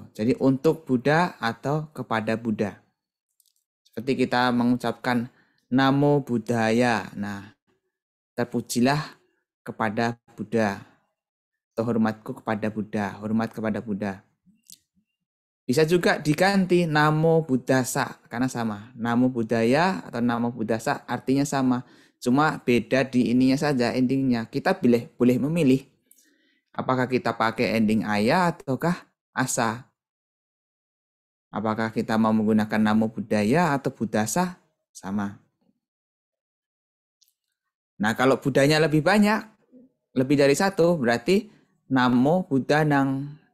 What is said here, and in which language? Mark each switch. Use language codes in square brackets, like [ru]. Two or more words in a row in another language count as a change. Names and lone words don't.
[id] Jadi untuk Buddha atau kepada Buddha. Seperti kita mengucapkan [pi] Namo Buddhaya. [id] Nah, terpujilah kepada Buddha. Atau hormatku kepada Buddha, hormat kepada Buddha. Bisa juga diganti [pi] Namo Buddhasa [id] karena sama. [pi] Namo Buddhaya [id] atau [pi] Namo Buddhasa [id] artinya sama. Cuma beda di ininya saja, endingnya. Kita boleh memilih apakah kita pakai ending aya ataukah asa. Apakah kita mau menggunakan [pi] Namo Buddhaya [id] atau Buddhasa? Sama. Nah, kalau Buddhanya lebih banyak, lebih dari satu, berarti [pi] Namo Buddhanang.